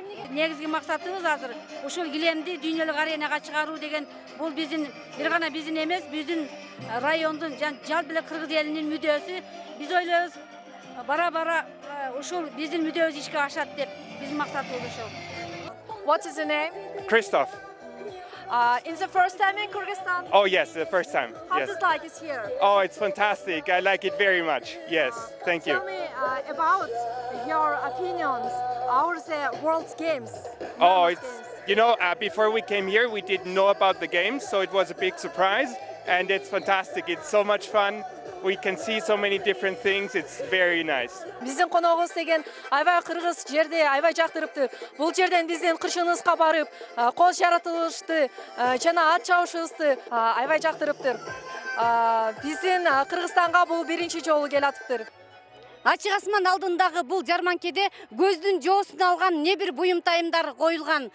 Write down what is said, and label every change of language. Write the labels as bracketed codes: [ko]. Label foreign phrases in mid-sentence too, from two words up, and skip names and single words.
[ky] Негизги максатыбыз азыр ушул килемди дүйнөлүк аренага чыгаруу деген бул биздин бир гана биздин эмес, биздин райондун жалпы эле кыргыз элинин мүдөөсү. Биз ойлойбуз бара-бара ушул биздин мүдөөбүз ишке ашат деп биздин максатыбыз ошол. [en] What is your name? Christoph. It's the first time in Kyrgyzstan? Oh yes, the first time. How Yes. does it like it here? Oh, it's fantastic. I like it very much. Yes, thank you. Tell me about your opinions. How's the World Games? Oh, before we came here, we didn't know about the games, so it was a big surprise, and it's fantastic. It's so much fun. we can see so many different things. It's very nice. [ky] Биздин коногубуз деген аябай кыргыз жерде аябай жактырыптыр. Бул жерден биздин кыршыныбызга барып, кол жаратылышты жана ат чабышыбызды аябай жактырыптыр. Биздин Кыргызстанга бул биринчи жолу келатыптыр. Ачык асман алдындагы бул жарманкеде көздүн жоосун алган не бир буюмтайымдар коюлган.